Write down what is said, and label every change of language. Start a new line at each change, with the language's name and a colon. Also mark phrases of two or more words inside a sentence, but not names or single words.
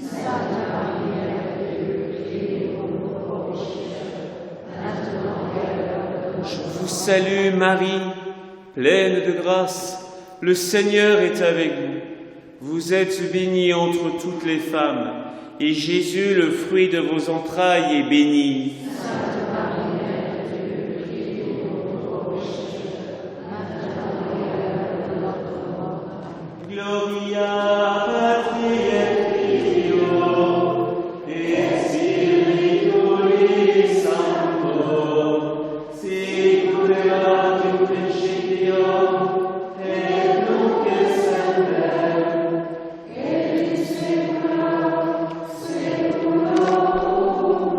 French: Je vous salue Marie, pleine de grâce. Le Seigneur est avec vous. Vous êtes bénie entre toutes les femmes. Et Jésus, le fruit de vos entrailles, est béni.
Latin: Gloria Patri et Filio et Spiritus Sancto, sicut erat in principio et nunc et semper et in saecula saeculorum.